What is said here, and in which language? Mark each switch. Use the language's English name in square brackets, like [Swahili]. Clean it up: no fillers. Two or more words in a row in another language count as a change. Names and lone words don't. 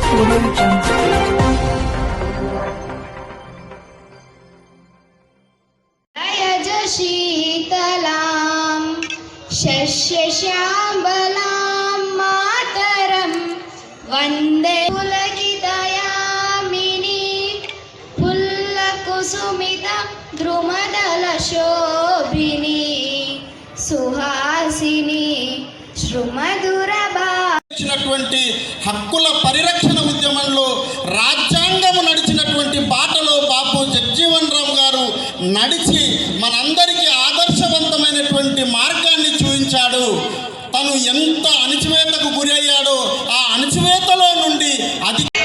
[Sanskrit] शीतलां शस्यश्यामलां मातरं वन्दे पुलकितयामिनी पुल्लकुसुमिता द्रुमदलशोभिनी सुहासिनी [Telugu] నడిచినటువంటి హక్కుల పరిరక్షణ ఉద్యమంలో రాజ్యాంగము నడిచినటువంటి బాటలో బాపు జగ్జీవన్ రామ్ గారు నడిచి మనందరికీ ఆదర్శవంతమైనటువంటి మార్గాన్ని చూపించాడు. తను ఎంత అణచివేతకు గురి అయ్యాడో ఆ అణచివేతలో నుండి అది